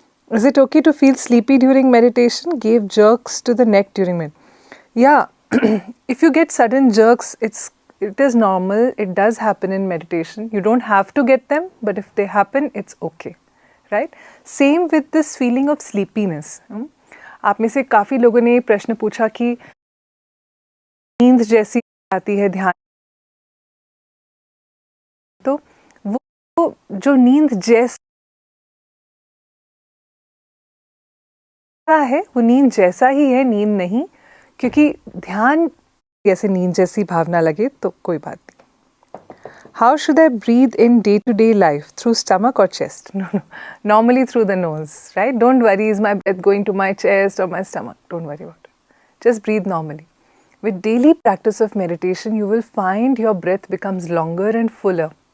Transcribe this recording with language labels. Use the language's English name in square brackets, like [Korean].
[English] Is it okay to feel sleepy during meditation? Gave jerks to the neck during meditation. Yeah, if you get sudden jerks, it is normal. It does happen in meditation. You don't have to get them, but if they happen, it's okay. Right? Same with this feeling of sleepiness. [Hindi] आप में से काफ़ी लोगों ने प्रश्न पूछा कि नींद जैसी आती है ध्यान, तो वो जो नींद जैसा है वो नींद जैसा ही है, नींद नहीं, क्योंकि ध्यान जैसे नींद जैसी भावना लगे तो कोई बात नहीं. [English] How should I breathe in day-to-day life? Through stomach or chest? No. Normally through the nose, right? Don't worry, is my breath going to my chest or my stomach? Don't worry about it. Just breathe normally. With daily practice of meditation, you will find your breath becomes longer and fuller.